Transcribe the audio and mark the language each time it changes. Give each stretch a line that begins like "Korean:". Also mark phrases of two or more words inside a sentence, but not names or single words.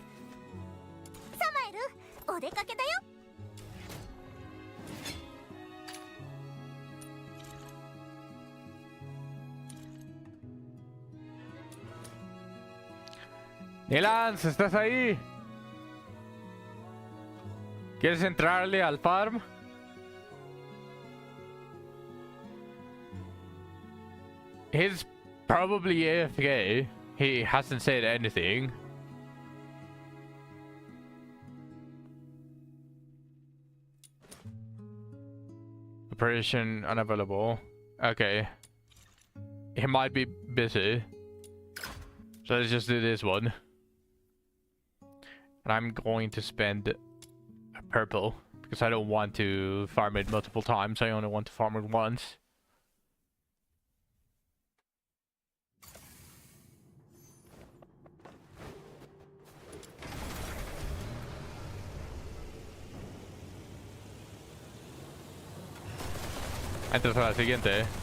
Japanese: サマエル、お出かけだよ。
Spanish: Nilans, ¿estás ahí? ¿Quieres entrarle al farm?
English: He's probably AFK. He hasn't said anything. Operation unavailable. Okay. He might be busy. So let's just do this one. And I'm going to spend a purple because I don't want to farm it multiple times. I only want to farm it once.
Spanish: Entonces a la siguiente.